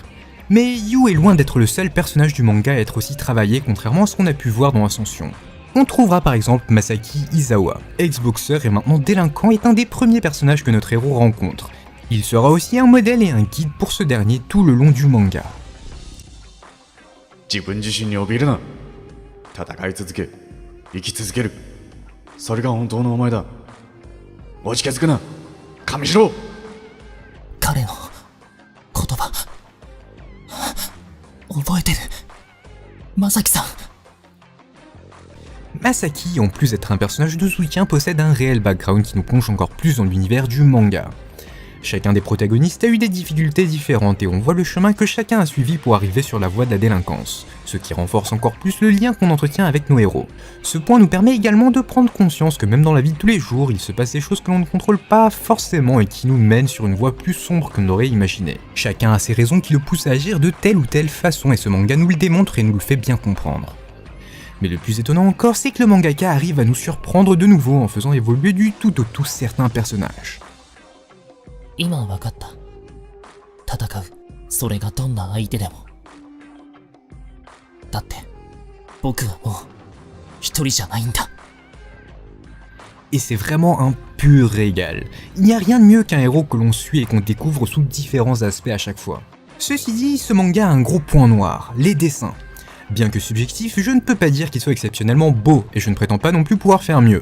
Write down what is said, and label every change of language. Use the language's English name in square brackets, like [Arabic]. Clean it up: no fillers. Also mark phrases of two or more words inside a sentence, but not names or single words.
[French] Mais Yu est loin d'être le seul personnage du manga à être aussi travaillé, contrairement à ce qu'on a pu voir dans Ascension. On trouvera par exemple Masaki Izawa, ex-boxeur et maintenant délinquant, est un des premiers personnages que notre héros rencontre. Il sera aussi un modèle et un guide pour ce dernier tout le long du manga. [Japanese] 自分自身に怯えるな。戦い続け、生き続ける。それが本当のお前だ。お近づくな、神城。彼の言葉覚えてる。Masakiさん。 [French] Masaki, en plus d'être un personnage de soutien, possède un réel background qui nous plonge encore plus dans l'univers du manga. Chacun des protagonistes a eu des difficultés différentes et on voit le chemin que chacun a suivi pour arriver sur la voie de la délinquance, ce qui renforce encore plus le lien qu'on entretient avec nos héros. Ce point nous permet également de prendre conscience que même dans la vie de tous les jours, il se passe des choses que l'on ne contrôle pas forcément et qui nous mènent sur une voie plus sombre que l'on aurait imaginé. Chacun a ses raisons qui le poussent à agir de telle ou telle façon et ce manga nous le démontre et nous le fait bien comprendre. Mais le plus étonnant encore, c'est que le mangaka arrive à nous surprendre de nouveau en faisant évoluer du tout au tout certains personnages. [Japanese] 今は分かった。戦う。それがどんな相手でも。だって、僕はもう、一人じゃないんだ。 [French] Et c'est vraiment un pur régal. Il n'y a rien de mieux qu'un héros que l'on suit et qu'on découvre sous différents aspects à chaque fois. Ceci dit, ce manga a un gros point noir, les dessins. Bien que subjectif, je ne peux pas dire qu'il soit exceptionnellement beau, et je ne prétends pas non plus pouvoir faire mieux.